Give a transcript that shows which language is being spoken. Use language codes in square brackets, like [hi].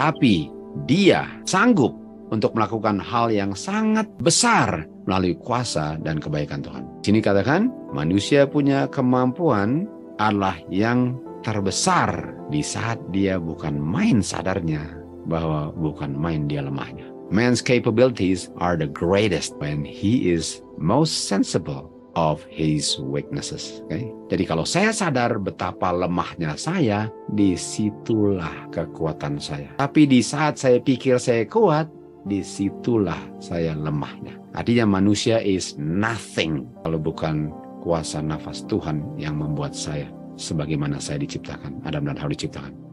[id] Tapi dia sanggup untuk melakukan hal yang sangat besar melalui kuasa dan kebaikan Tuhan. Sini katakan, manusia punya kemampuan adalah yang terbesar di saat dia bukan main sadarnya bahwa bukan main dia lemahnya. [en] Man's capabilities are the greatest when he is most sensible of his weaknesses. Okay? [id] Jadi kalau saya sadar betapa lemahnya saya, disitulah kekuatan saya. Tapi di saat saya pikir saya kuat, disitulah saya lemahnya. Artinya manusia is nothing kalau bukan kuasa nafas Tuhan yang membuat saya sebagaimana saya diciptakan, Adam dan Hawa diciptakan.